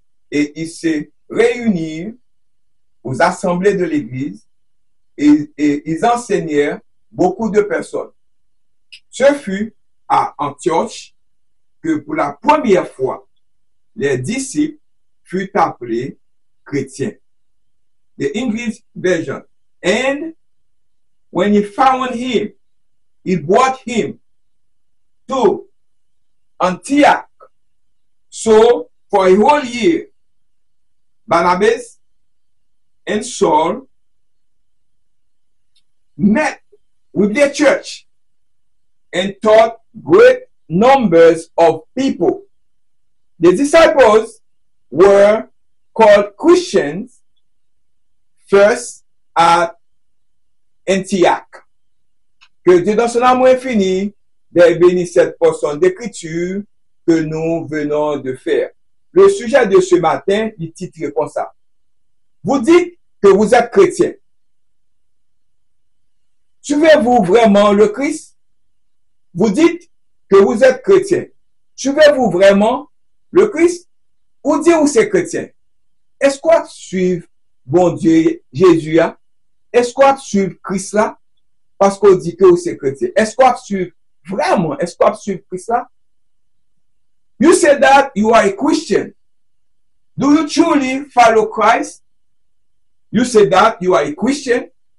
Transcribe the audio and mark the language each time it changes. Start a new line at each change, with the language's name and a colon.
French: Et ils se réunirent aux assemblées de l'Église et ils enseignèrent beaucoup de personnes. Ce fut à Antioche que pour la première fois, les disciples furent appelés chrétiens.
English: The English version. And when he found him, he brought him to Antioch. So for a whole year, Barnabas and Saul met with the church and taught great numbers of people. The disciples were called Christians first at Antioch.
French: Que Dieu dans son amour infini bénisse cette portion d'écriture que nous venons de faire. Le sujet de ce matin, il titre comme ça. Vous dites que vous êtes chrétien. Suivez-vous vraiment le Christ? Vous dites que vous êtes chrétien. Suivez-vous vraiment le Christ? Ou dire où c'est chrétien? Est-ce qu'on suit bon Dieu Jésus là? Est-ce qu'on suit Christ là? Parce qu'on dit que c'est chrétien. Est-ce qu'on suit vraiment? Est-ce qu'on suit Christ là?
English: You say that you are a Christian. Do you truly follow Christ? You say that you are a Christian.